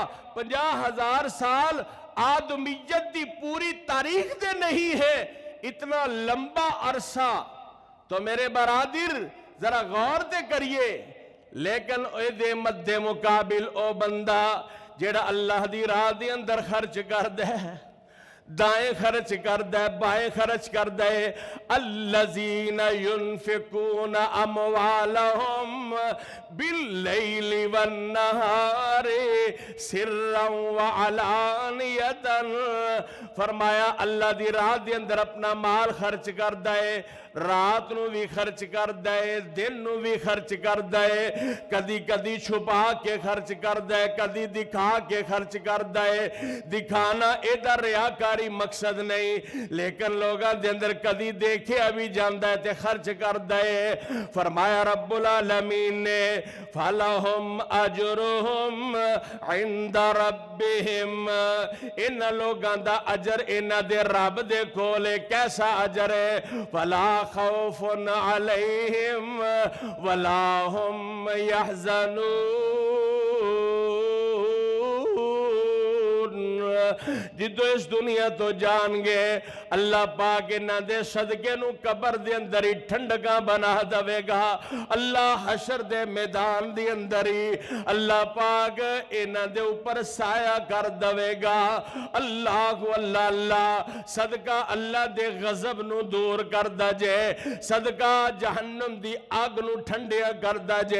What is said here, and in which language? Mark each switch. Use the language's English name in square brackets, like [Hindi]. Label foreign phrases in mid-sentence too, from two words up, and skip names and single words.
[Punjabi] 50,000 سال آدمیت دی پوری تاریخ دے نہیں ہے، اتنا لمبا عرصہ۔ تو میرے برادر ذرا غور تے کریے، لیکن اے دے مد مقابل او بندہ جیڑا اللہ دی راہ دے اندر خرچ کر دے، دائیں خرچ کر دے، بائیں خرچ کر دے، الذین [Arabic] ينفقون اموالهم باللیل والنہار سرا وعلانیتا، [Punjabi] فرمایا اللہ دی راہ دے اندر اپنا مال خرچ کر دے، رات نو بھی خرچ کر دے، دن نو بھی خرچ کر دے، کدی کدی چھپا کے خرچ کر دے، کدی دکھا کے خرچ کر دے۔ دکھانا ادھر ریاکاری مقصد نہیں، لیکن لوگاں دے اندر کدی دیکھے ابھی جاندہ ہے تے خرچ کر دے۔ فرمایا رب العالمین نے [Arabic] فَلَهُمْ أَجْرُهُمْ عِنْدَ رَبِّهِمْ، [Punjabi] ان لوگاں دا اجر انہ دے رب دے کولے کیسا اجر ہے؟ [Arabic] فَلَا خوف علیہم ولا هم يحزنون، [Punjabi] جدو اس دنیا تو جان گے اللہ پاک انہاں دے صدقے نو قبر دے اندر ہی ٹھنڈکاں بنا دوے گا، اللہ حشر دے میدان دے اندر ہی اللہ پاک انہاں دے اوپر سایہ کر دوے گا۔ اللہ اللہ اللہ، صدقہ اللہ دے غضب نو دور کر دا جے، صدقہ جہنم دی آگ نو ٹھنڈیا کر دا جے۔